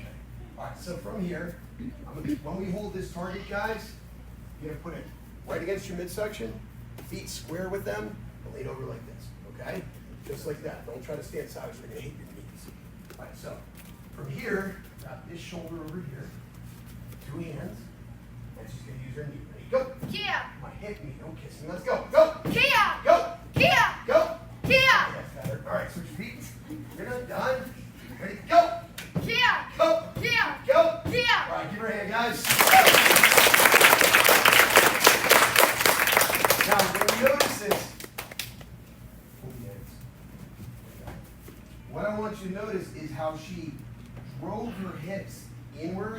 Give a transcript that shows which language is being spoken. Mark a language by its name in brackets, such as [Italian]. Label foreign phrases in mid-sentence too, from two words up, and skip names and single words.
[English] All right, so from here, when we hold this target, guys, you're going to put it right against your midsection, feet square with them, and lean over like this, okay? Just like that. Don't try to stand sideways. You're going to hit your knees. All right, so from here, got this shoulder over here, 2 hands, and she's going to use her knee. Ready? Go. Kia. My hit me. Don't kiss me. Let's go. Go. Kia. Go. Kia. Go. Kia. That's better. All right, switch feet. You're not done. Ready? Go. Kia. Go. Kia. Go. Kia. All right, give her a hand, guys. Now, when you notice this, what I want you to notice is how she drove her hips inward.